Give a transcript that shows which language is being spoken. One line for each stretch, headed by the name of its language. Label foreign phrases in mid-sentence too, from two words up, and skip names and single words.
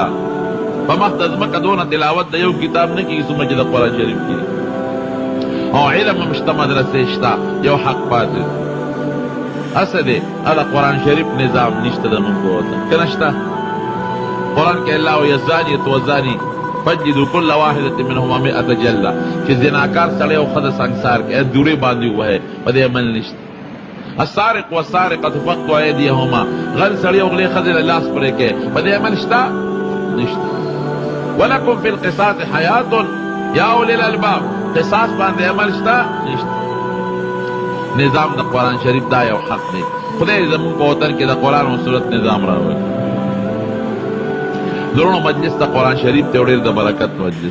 Pashto: په مخ د ځمکه دونه تلاوت د یو کتاب نه کېږي څومره چې د قرآن شریف کېږي. او علم هم شته، مدرسې شته، یو حق پاتې دی. هسه دی د قرآن شریف نظام نشته د موږ په وطن که نه شته؟ قرآن کې الله وایي
Arabic: الزانیة والزاني فجلدوا كل واحدة منهما 100 جلدة،
Pashto: چې زناکار سړی او ښځه سنګسار کې دورې باندې ووهئ، په دې عمل نشته.
Arabic: السارق والسارقة فاقطعوا أيديهما،
Pashto: غل سړی او غلې ښځې له لاس پرې کړئ، په دې عمل شته؟ نشته.
Arabic: ولکم فی القصاص حیات یا اولی الالباب،
Pashto: قصاص باندې عمل شته؟ نشته. نظام د قرآن شریف دا یو حق دی. خدای زموږ په وطن کې د قرآن او سنت نظام راوړي. درونو مجلس د قرآن شریف ته ډېر د برکت مجلس.